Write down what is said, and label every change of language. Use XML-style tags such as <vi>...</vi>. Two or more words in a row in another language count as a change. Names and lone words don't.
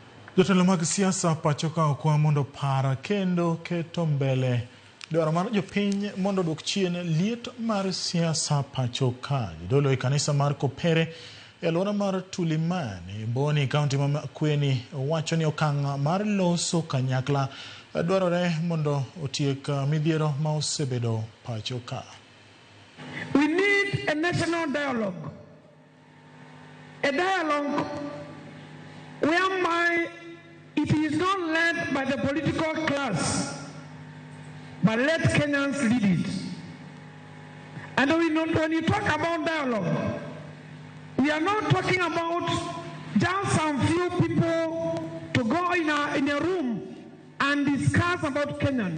<luo>Jotelo mag siasa pachoka okwa mondo para kendo keto mbele dwaro mar jopiny mondo dwok chien liet mar siasa pachoka. Jodolo e kanisa mar kopere e alwora mar Tulimani, Boni, kaunti ma Makueni, wacho ni okang' mar loso kanyakla dwarore mondo otiek midhiero ma osebedo pachoka.</luo> <en>We need a national dialogue. A dialogue whereby it is not led by the political class, but let Kenyans lead it. And when you talk about dialogue, we are not talking about just some few people to go in a room and discuss about Kenyans.</en>